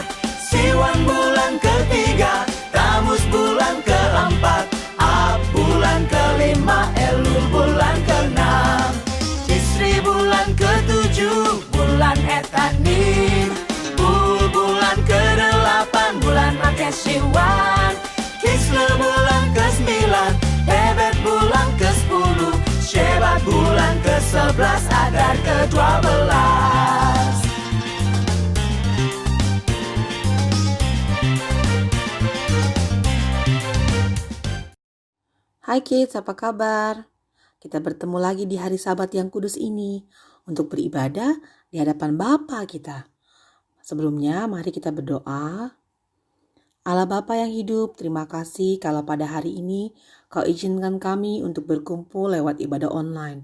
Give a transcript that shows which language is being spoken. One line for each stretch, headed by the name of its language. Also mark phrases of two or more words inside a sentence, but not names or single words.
Indonesian: Siwan bulan ketiga, Tamus bulan keempat, Ab bulan kelima, Elul bulan keenam, Isri bulan ketujuh, bulan Etanim, Bul bulan kedelapan, bulan Makeshiwan, Kislew bulan ke-9, Tebet bulan ke-10, Shebat bulan ke-11, Adar ke-12. Hai kids, apa kabar? Kita bertemu lagi di hari Sabat yang kudus ini untuk beribadah di hadapan Bapa kita. Sebelumnya, mari kita berdoa. Allah Bapa yang hidup, terima kasih kalau pada hari ini Kau izinkan kami untuk berkumpul lewat ibadah online.